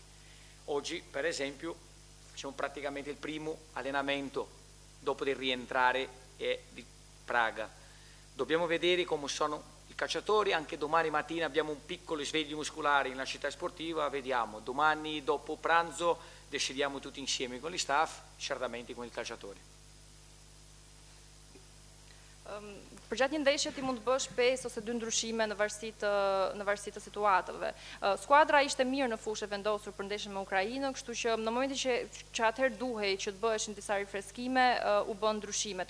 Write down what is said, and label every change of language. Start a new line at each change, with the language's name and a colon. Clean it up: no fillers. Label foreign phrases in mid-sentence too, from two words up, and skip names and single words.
Italian: Oggi, per esempio, facciamo praticamente il primo allenamento dopo di rientrare di Praga. Dobbiamo vedere come sono il calciatori, anche domani mattina abbiamo un piccolo risveglio muscolare nella città sportiva, vediamo, domani dopo pranzo decidiamo tutti insieme con gli staff, certamente con i calciatori.
Albanian: Përgjatë një ndeshje ti mund të bësh 5 ose 2 ndryshime në varësi të situatave. Skuadra ishte mirë në fushë e vendosur për ndeshjen me Ukrainën, kështu që në momentin që atëherë duhej që të bëheshin disa rifreskime, u bën ndryshimet.